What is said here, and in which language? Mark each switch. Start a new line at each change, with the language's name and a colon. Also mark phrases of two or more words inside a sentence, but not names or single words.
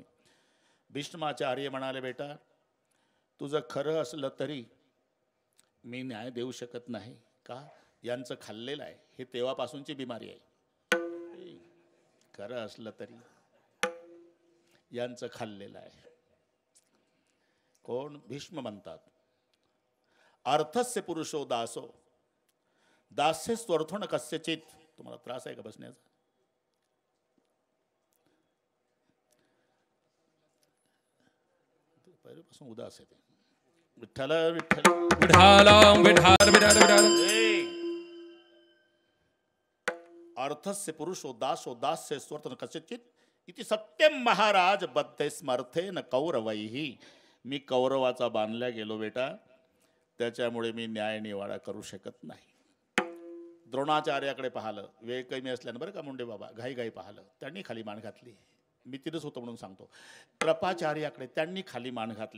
Marathi: भीष्माचार्य म्हणाले, बेटा तुझं खरं असलं तरी मी न्याय देऊ शकत नाही. का? यांचं खाल्लेलं आहे. हे तेव्हापासूनची बिमारी आहे. खरं असलं तरी यांचं खाल्लेलं आहे. कोण? भीष्म म्हणतात,
Sanskrit: अर्थस्य पुरुषो दासो दास्य स्वर्थो न कस्यचित.
Marathi: तुम्हाला त्रास आहे का बसण्याचा? पहिल्यापासून उदास आहे ते. विठ्ठल विठ्ठल विठाला विठार विठार विठार.
Sanskrit: अर्थस्य पुरुषो दासो दास्य स्वर्थो न कस्यचित इति सत्यम महाराज बद्धे स्मर्थे न कौरवैहि.
Marathi: मी कौरवाचा बांधल्या गेलो बेटा, त्याच्यामुळे मी न्याय निवाडा करू शकत नाही. द्रोणाचार्याकडे पाहिलं. वेळ कमी असल्यानं बरं का मुंडे बाबा, घाई घाई पाहिलं. त्यांनी खाली मान घातली. मी तिथंच होतो म्हणून सांगतो. कृपाचार्याकडे त्यांनी खाली मान घातली.